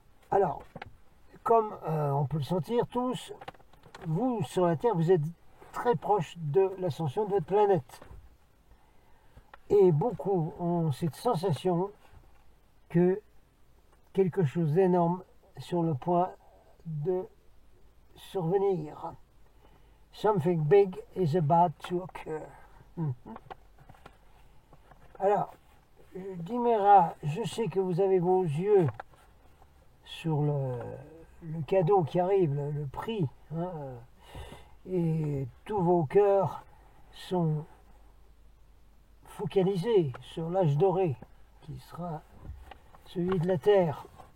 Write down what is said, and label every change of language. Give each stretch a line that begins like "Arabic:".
French: Alors, comme on peut le sentir tous, vous sur la Terre, vous êtes très proche de l'ascension de votre planète. Et beaucoup ont cette sensation que quelque chose d'énorme sur le point de survenir.
English: Something big is about to occur.
French: Alors, Dimera, je sais que vous avez vos yeux sur le cadeau qui arrive, le prix, hein, et tous vos cœurs sont focalisés sur l'âge doré, qui sera celui de la Terre.